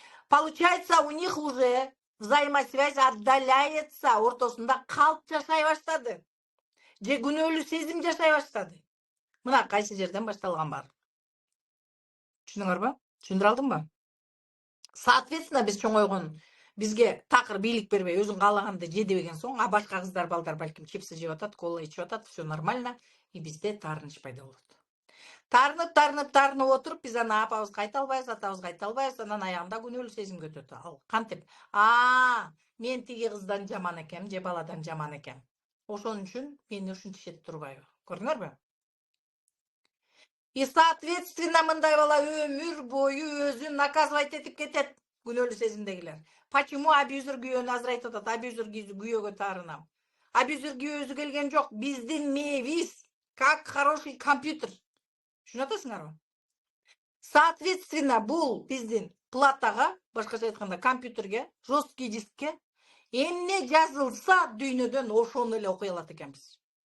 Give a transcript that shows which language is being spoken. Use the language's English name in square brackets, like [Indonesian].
[Russian] Получается, у них уже взаимосвязь отдаляется, [Kyrgyz] ортосунда калп жашай баштады. Же күнөөлүү сезим жашай баштады. Мына кайсы жерден башталган бар. Түшүндүңөрбү? Түшүндүрө алдымбы? Соответственно, биз чоңойгон бизге такыр бийлик бербей, өзүң каалаганды же дебеген соң, башка кыздар, балдар балким чипсы жеп атат, кола ичип атат, [Russian] все нормально, [Kyrgyz] и бизде таарыныч пайда болот. Тарынып отуруп, биз аны апабызга айта албайбыз, атабызга айта албайбыз, анан аягында күнөөлүү сезимге өтөт. Ал кантип? Мен тиги кыздан жаман экем, же баладан жаман экем. Ошон үчүн мени ушинтишет турбайбы? Көрдүңөрбү? И соответственно, мындай бала өмүр бою өзүн наказывать этип кетет, күнөөлүү сезимдегилер. Почему абьюзер күйөөнү азыр айтып атат? Абьюзер күйөөгө таарынам. Абьюзер күйөөзү келген жок. Биздин мээбиз [Russian] как хороший компьютер. [Kyrgyz] Түшүнүп атасыңарбы? Соответственно, бул биздин платага, башкача айтканда компьютерге, жесткий дискке эмне жазылса дүйнөдөн ошону эле окуй алат экенбиз.